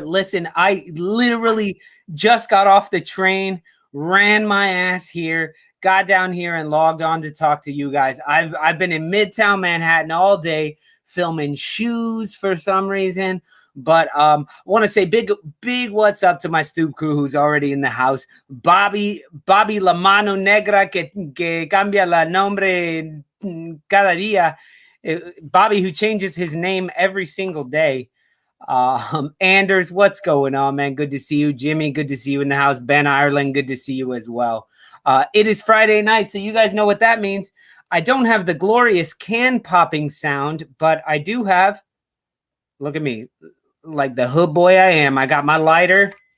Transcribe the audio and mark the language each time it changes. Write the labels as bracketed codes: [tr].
[en] Listen, I literally just got off the train, ran my ass here, got down here and logged on to talk to you guys. I've been in Midtown Manhattan all day filming shoes for some reason. But I want to say big what's up to my Stoop crew who's already in the house. [es] Bobby La Mano Negra que cambia la nombre cada día. [en] Bobby who changes his name every single day. Anders, what's going on, man? Good to see you. Jimmy, good to see you in the house. Ben Ireland, good to see you as well. It is Friday night, so you guys know what that means. I don't have the glorious can popping sound, but I do have, look at me, like the hood boy I am. I got my lighter.